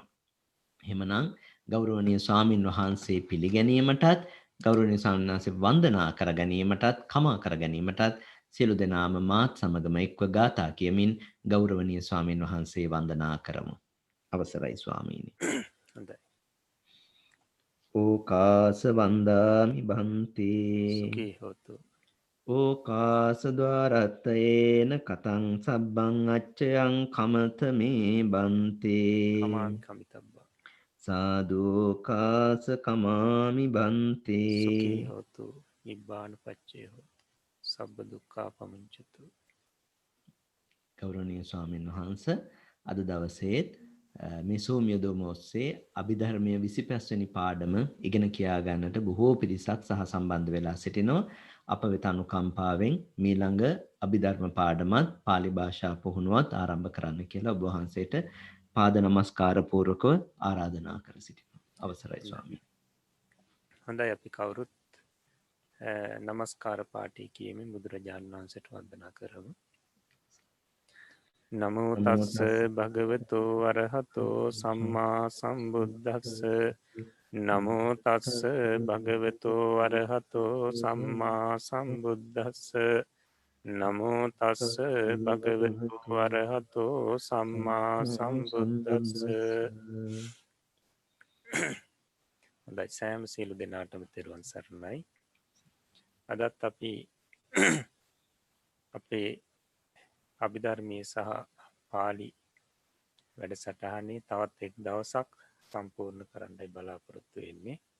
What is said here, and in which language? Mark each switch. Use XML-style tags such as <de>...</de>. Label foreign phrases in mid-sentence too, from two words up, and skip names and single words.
<si>එහෙමනම් ගෞරවනීය ස්වාමින් වහන්සේ පිළිගැනීමටත් ගෞරවනීය ස්වාමීන් වහන්සේ වන්දනා කර ගැනීමටත් කමා කර ගැනීමටත් සියලු දෙනාම මාත් සමගම එක්ව ගාථා කියමින් ගෞරවනීය ස්වාමින් වහන්සේ වන්දනා කරමු. අවසරයි ස්වාමීනි. හොඳයි.</si> <pi>ඕකාස වන්දාමි බන්තේ සුඛී හොතු. ඕකාස ద్వාරත්තේන කතං සබ්බං අච්චයං කමත මේ බන්තේ කමාමි කමිතබ්බා. සාදුකාස කමාමි බන්තේ සුඛී හොතු. නිබ්බාන පච්චේ හොතු. සබ්බ දුක්ඛා පමුංචතු.</pi> <si>ගෞරවනීය ස්වාමීන් වහන්සේ අද දවසේත් මේ Zoom යොදවම ඔස්සේ අභිධර්මයේ 25 වෙනි පාඩම ඉගෙන කියා ගන්නට බොහෝ පිරිසක් සහ සම්බන්ධ වෙලා සිටිනවා. අප වෙත අනුකම්පාවෙන් මීළඟ අභිධර්ම පාඩමත් පාලි භාෂා පුහුණුවත් ආරම්භ කරන්න කියලා ඔබ වහන්සේට පාද නමස්කාර පූර්වකව ආරාධනා කර සිටිනවා. අවසරයි ස්වාමී. හොඳයි අපි කවුරුත් නමස්කාර පාඨය කියමින් බුදුරජාණන් වහන්සේට වන්දනා කරමු.</si> <pi>නමෝ තස්ස භගවතෝ අරහතෝ සම්මා සම්බුද්දස්ස නමෝ තස්ස භගවතෝ අරහතෝ සම්මා සම්බුද්දස්ස නමෝ තස්ස භගවතෝ අරහතෝ සම්මා සම්බුද්දස්ස.</pi> <si>හොඳයි සෑම සියලු දෙනාටම තෙරුවන් සරණයි. අදත් අපි අපේ අභිධර්මයේ සහ පාලි වැඩසටහනේ තවත් එක් දවසක් සම්පූර්ණ කරන්නයි බලාපොරොත්තු වෙන්නේ.</si>